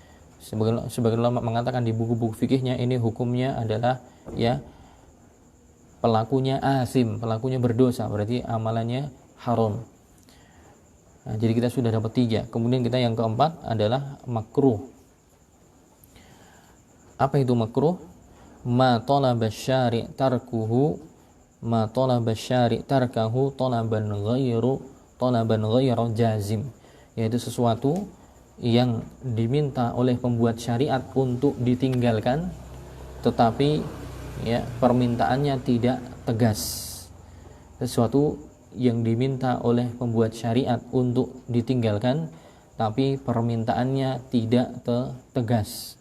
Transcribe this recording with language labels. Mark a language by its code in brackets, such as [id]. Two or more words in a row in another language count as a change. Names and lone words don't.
[id] Sebagian ulama mengatakan di buku-buku fikihnya ini hukumnya adalah, ya, pelakunya asim, pelakunya berdosa, berarti amalannya haram. Nah, jadi kita sudah dapat 3. Kemudian kita yang keempat adalah makruh. Apa itu makruh? [ar] ما طلب الشارع تركه ما طلب الشارع تركه طلبا غير جازم, [id] yaitu sesuatu yang diminta oleh pembuat syariat untuk ditinggalkan, tetapi ya permintaannya tidak tegas. Sesuatu yang diminta oleh pembuat syariat untuk ditinggalkan, tapi permintaannya tidak tegas.